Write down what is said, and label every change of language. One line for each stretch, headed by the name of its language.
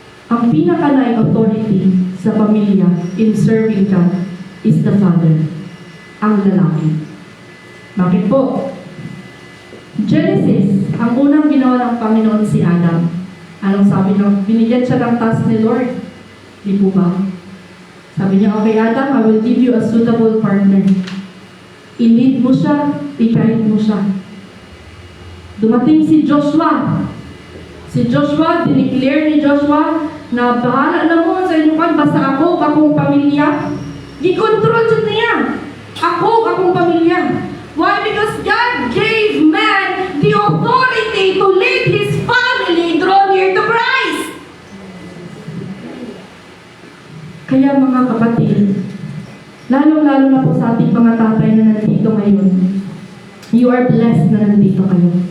Filipino: Ang pinaka-na authority sa pamilya
English: in serving God is the father,
Filipino: ang lalaki. Bakit po? Genesis, ang unang ginawa ng Panginoon si Adam. Anong sabi niya? Binigyan siya ng task ni Lord. Di po ba? Sabi niya,
English: okay Adam, I will give you a suitable partner.
Filipino: I-lead mo siya, i-guide mo siya. Dumating si Joshua. Si Joshua, dineclare ni Joshua na
Cebuano: bahala na mo sa inyong kan, basta ako, akong pamilya. Gikontrol siya niya. Ako, akong pamilya.
English: Why? Because God gave man the authority to lead his family draw near to Christ.
Filipino: Kaya mga kapatid, lalong-lalo na po sa ating mga tatay na nandito ngayon,
English: you are blessed
Filipino: na nandito kayo.